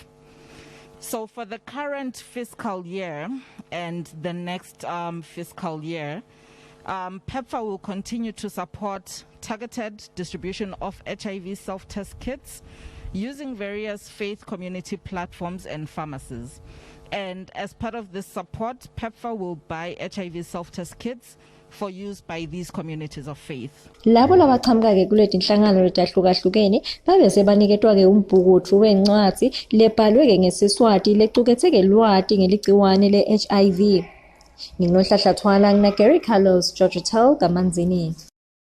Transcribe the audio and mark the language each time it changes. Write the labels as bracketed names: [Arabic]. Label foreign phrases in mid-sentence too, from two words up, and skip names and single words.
[English] So for the current fiscal year and the next fiscal year, PEPFAR will continue to support targeted distribution of HIV self-test kits using various faith community platforms and pharmacies. And as part of this support, PEPFAR will buy HIV self-test kits for use by these communities of faith. [Swati] Labo labaqhamuka-ke kuleti nhlangano letahlukahlukene babe sebaniketwa-ke umbhukuthu wencwadzi lebhalwe-ke ngesiswati lecuketse-ke lwati ngeligciwane le-HIV. Nginohlahla Thwala, Gary Carlos, George Hotel, Kamanzini.